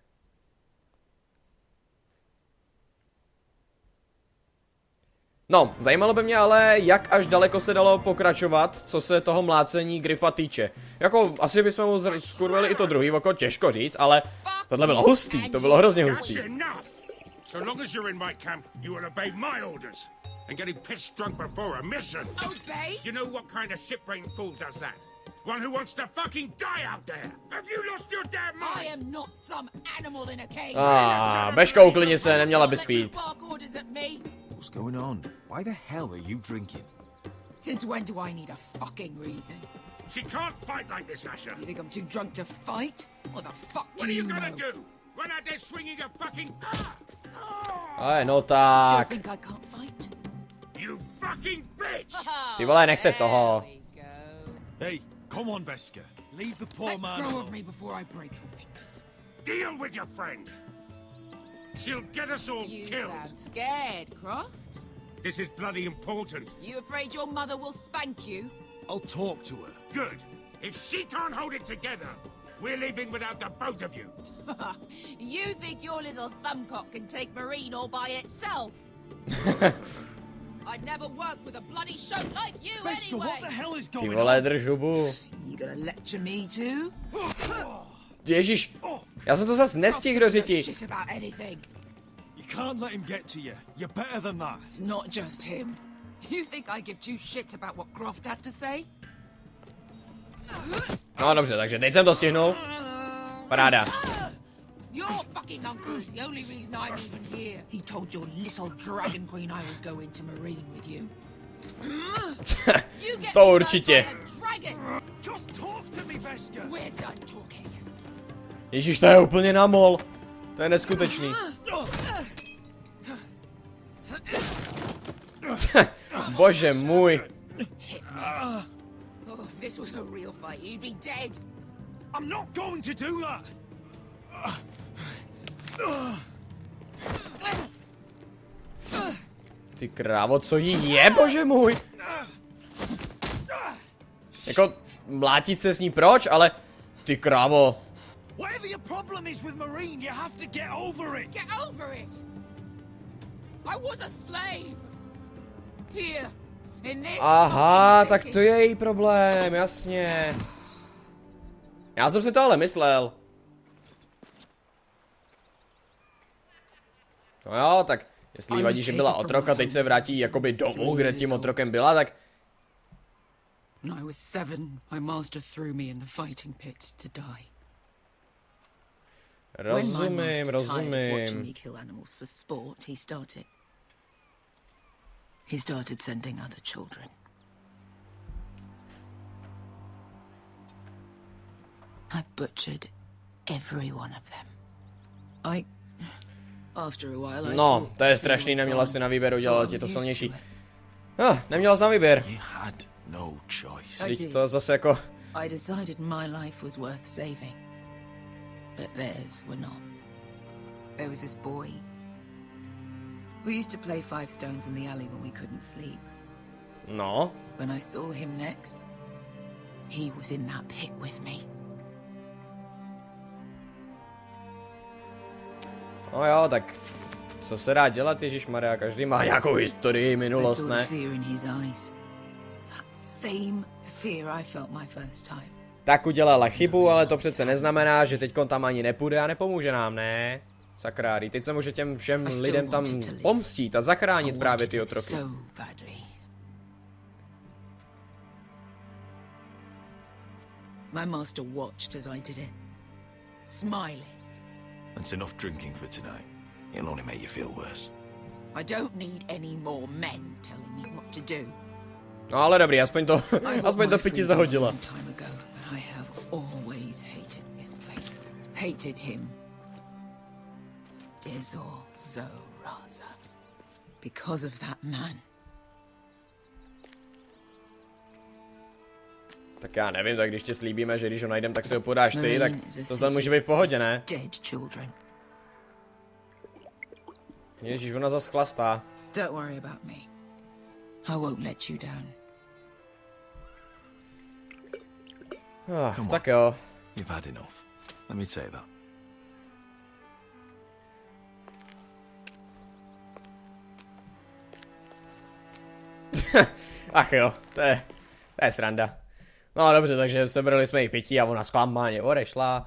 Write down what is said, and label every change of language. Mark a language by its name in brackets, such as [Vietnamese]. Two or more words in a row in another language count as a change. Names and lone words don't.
[Czech] No, zajímalo by mě ale, jak až daleko se dalo pokračovat, co se toho mlácení Gryfa týče. Jako, asi bychom mu skurvili i to druhý oko, těžko říct, ale tohle bylo hustý, to bylo hrozně hustý. [English] So long as you're in my camp, you will obey my orders. And getting pissed drunk before a mission. Obey? You know what kind of shit-brained fool does that? One who wants to fucking die out there. Have you lost your damn mind? I am not some animal in a cage. [Czech] Beško, uklidni se, neměla bys pít. [English] What's going on? Why the hell are you drinking? Since when do I need a fucking reason? She can't fight like this, Asher. You think I'm too drunk to fight? What the fuck What do are you you gonna know? do? Run out there swinging a fucking... No Still [Czech] tak. [English] think I can't fight? You fucking bitch! [Czech] Ty vole, nechte toho. [English] Hey, come on, Beska. Leave the poor man Let go of alone. me before I break your fingers. Deal with your friend. She'll get us all You killed. sound scared, Croft. This is bloody important. You afraid your mother will spank you? I'll talk to her. Good. If she can't hold it together, we're leaving without the both of you. You think your little thumbcock can take Marine all by itself? I'd never work with a bloody show like you Beska, anyway. what the hell is [Czech] Ty [English] going [Czech] vole, [English] on? [Czech] drž hubu. [English] You gonna lecture me too? [Czech] Ježíš, já jsem to zase nestihl do řiti. [English] Shit about anything. You can't let him get to you. You're better than that. It's not just him. You think I give two shits about what Croft had to say? [Czech] No dobře, takže teď jsem to stihnul. Paráda. [English] Your fucking uncle is the only reason I'm even here. He told your little dragon queen I would go into Marine with you. You get To me [Czech] určitě. [English] burned by a dragon. Just talk to me, Beska. We're done talking. [Czech] Ježíš, to je úplně na mol. To je neskutečný. Bože můj. [English] Oh, if this was a real fight, you'd be dead. I'm not going to do that. [Czech] Ty krávo, co jí je, bože můj. Jako, mlátit se s ní proč, ale ty krávo. [English] Whatever your problem is with Marine, you have to get over it. Get over it. I was a slave. Here, in this [Czech] Aha, [English] fucking [Czech] tak [English] city. [Czech] to je její problém, jasně. Já jsem si to ale myslel. No jo, tak jestli jí vadí, že byla otrok a teď se vrátí jakoby domů, kde tím otrokem byla, tak... [English] When I was 7, my master threw me in the fighting pit to die. When my [Czech] Rozumím, [English] master tired of watching me [Czech] rozumím. [English] kill animals for sport, he started sending other children. I butchered every one of them. After a while, I [Czech] No, [English] thought [Czech] to je [English] he [Czech] strašný, [English] was [Czech] neměla [English] gone, [Czech] si na výběr, [English] so I [Czech] udělala ti [English] was [Czech] to [English] used to [Czech] silnější. [English] it. [Czech] Neměla jsi na výběr. [English] You had no choice. I [Czech] Teď [English] did. [Czech] to zase jako... [English] I decided my life was worth saving, but theirs were not. There was this boy. We used to play five stones in the alley when we couldn't sleep. No. When I saw him next, he was in that pit with me. [Czech] No jo, tak... Co se dá dělat, ježišmarja, každý má nějakou historii, [English] I [Czech] minulost, [English] saw [Czech] ne? [English] the fear in his eyes. That same fear I felt my first time. [Czech] Tak udělala chybu, ale to přece neznamená, že teďkon tam ani nepůjde a nepomůže nám, ne? Sakrády, teď se může těm všem lidem tam pomstít a zachránit právě ty otroky. [English] So badly. My master watched as I did it, smiling. That's enough drinking for tonight. It'll only make you feel worse. I don't need any more men telling me what to do. [Czech] No ale dobrý, aspoň to, [English] I got [Czech] aspoň [English] my [Czech] to piti [English] freedom [Czech] zahodila. [English] a long time ago, but I have always hated this place. Hated him. Dizor Zoraza. Because of that man. [Czech] Tak já nevím, tak když tě slíbíme, že když ho najdem, tak si ho podáš ty, [English] Marine [Czech] tak [English] is a [Czech] to tam může [English] city [Czech] být v pohodě, ne? [English] Dead children. [Czech] Ježíš, ona zas chlastá. [English] Don't worry about me. I won't let you down. [Czech] Tak jo. [English] You've had enough. Let me say that. [Czech] Ach jo, to je sranda. No dobře, takže sebrali jsme jí pití a ona zklamaně odešla.